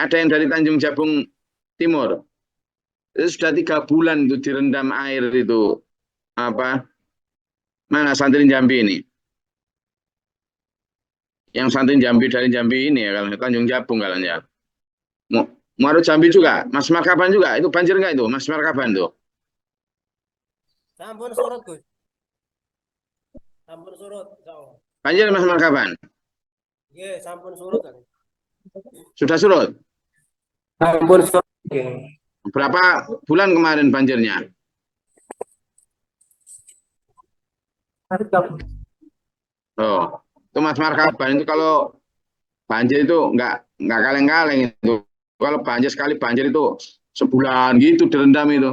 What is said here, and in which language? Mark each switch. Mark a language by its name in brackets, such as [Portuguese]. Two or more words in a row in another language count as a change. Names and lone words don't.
[Indonesian] Ada yang dari Tanjung Jabung Timur. Itu sudah 3 bulan itu direndam air itu. Apa? Mana santri Jambi ini? Yang santri Jambi dari Jambi ini ya, kalau Tanjung Jabung kalian ya. Muarut Jambi juga, Mas Markaban juga. Itu banjir nggak itu, Mas Markaban tuh? [Javanese] Sampun surut, Gus. Sampun surut, insyaallah. Banjir Mas Markaban? Nggih, sampun surut kan. [Indonesian] Sudah surut? [Javanese] Sampun surut. Nggih. [Indonesian] Berapa bulan kemarin banjirnya? Oh, itu Mas Markaban itu kalau banjir itu nggak kaleng-kaleng itu. Kalau banjir sekali banjir itu sebulan gitu direndam itu.